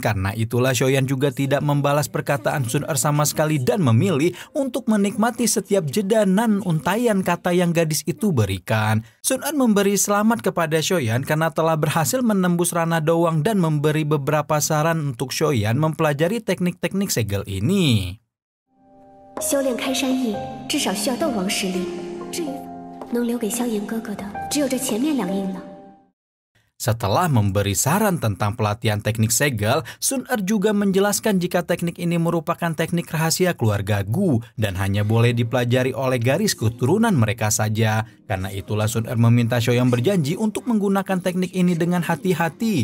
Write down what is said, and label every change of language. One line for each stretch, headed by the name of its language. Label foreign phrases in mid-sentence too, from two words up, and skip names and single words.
Indonesian: Karena itulah Shoyan juga tidak membalas perkataan Sun-er sama sekali dan memilih untuk menikmati setiap jeda nan untaian kata yang gadis itu berikan. Sun-er memberi selamat kepada Shoyan karena telah berhasil menembus ranah doang dan memberi beberapa saran untuk Shoyan mempelajari teknik-teknik segel ini.
Chinese: 修炼开山印至少需要斗王实力，至于能留给萧炎哥哥的，只有这前面2印了。
Indonesian: Setelah memberi saran tentang pelatihan teknik segel, Sun-er juga menjelaskan jika teknik ini merupakan teknik rahasia keluarga Gu dan hanya boleh dipelajari oleh garis keturunan mereka saja. Karena itulah Sun-er meminta Shoyan berjanji untuk menggunakan teknik ini dengan hati-hati.